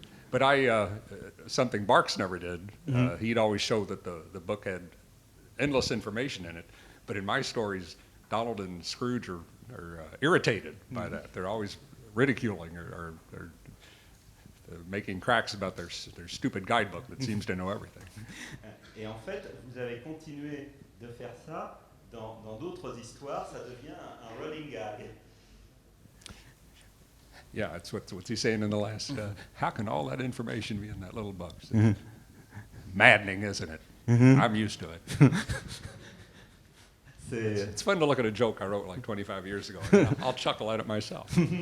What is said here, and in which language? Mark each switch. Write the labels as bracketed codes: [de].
[en] But something Barks never did. He'd always show that the book had endless information in it. But in my stories, Donald and Scrooge are irritated by that. They're always ridiculing or making cracks about their stupid guidebook that seems to know everything. [fr] Et en fait, vous avez continué de faire ça dans d'autres histoires, ça devient un rolling gag. [en] Yeah, that's what's he saying in the last. How can all that information be in that little book? Maddening, isn't it? I'm used to it. It's fun to look at a joke I wrote like 25 years ago. I'll chuckle at it myself.